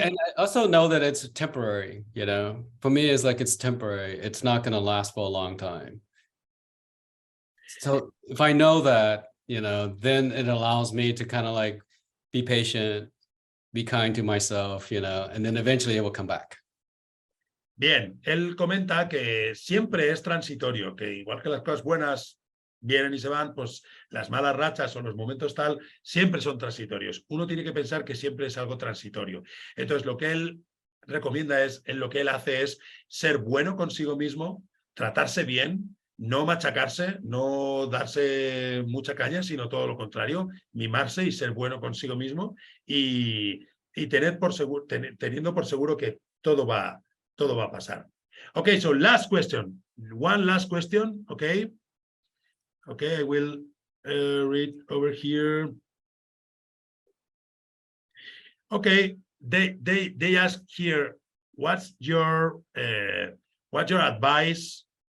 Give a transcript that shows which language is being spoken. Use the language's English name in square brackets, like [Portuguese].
[English] And I also know that it's temporary, you know. For me, it's like it's temporary. It's not going to last for a long time. So if I know that, you know, then it allows me to kind of like be patient, be kind to myself, you know, and then eventually it will come back. [Spanish] Bien, él comenta que siempre es transitorio, que igual que las cosas buenas vienen y se van, pues las malas rachas o los momentos tal siempre son transitorios. Uno tiene que pensar que siempre es algo transitorio. Entonces, lo que él recomienda lo que él hace es ser bueno consigo mismo, tratarse bien, no machacarse, no darse mucha caña, sino todo lo contrario, mimarse y ser bueno consigo mismo y teniendo por seguro que todo va a pasar. [English] Okay, so last question. One last question, okay? Okay, I will read over here. Okay, they ask here, what's your advice?